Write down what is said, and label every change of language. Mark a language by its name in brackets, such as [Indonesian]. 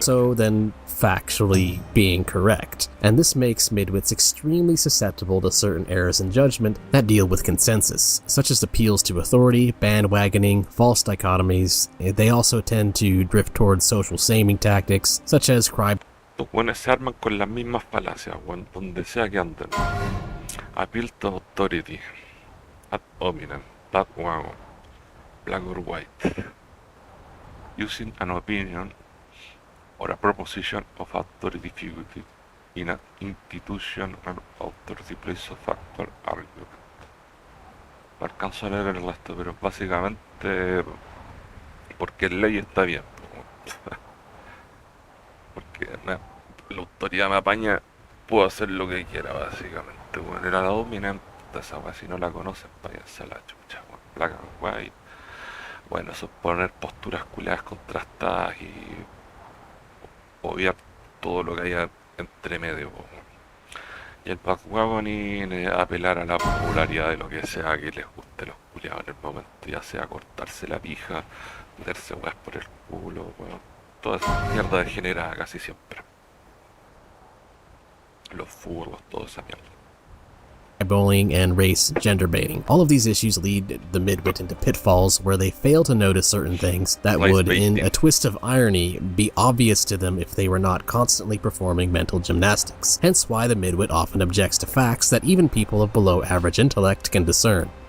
[English] so than factually being correct, and this makes midwits extremely susceptible to certain errors in judgment that deal with consensus, such as appeals to authority, bandwagoning, false dichotomies. They also tend to drift towards social shaming tactics, such as cry. [Spanish] Los buenos se arman con las mismas falacias, weón, donde sea que anden. [English] Appeal to authority, ad hominem, that one, black or white. Using an opinion or a proposition of authority figure in an institution and authority place of factual argument. [Spanish] No alcanzo a leer el resto, pero básicamente porque en ley está bien. Porque la autoridad me apaña, puedo hacer lo que quiera, básicamente. Bueno, era la dominante, esa weá, si no la conocen, váyanse a la chucha, weón. [English] Black and white. [Spanish] Bueno, eso es poner posturas culiadas contrastadas y obviar todo lo que haya entre medio. Y el backwagoning es apelar a la popularidad de lo que sea que les guste a los culiados en el momento, ya sea cortarse la pija, meterse weas por el culo, weón. Toda esa mierda degenerada casi siempre. Los furros, toda esa mierda. [English] Bullying and race gender baiting. All of these issues lead the midwit into pitfalls where they fail to notice certain things that would, in a twist of irony, be obvious to them if they were not constantly performing mental gymnastics. Hence why the midwit often objects to facts that even people of below average intellect can discern.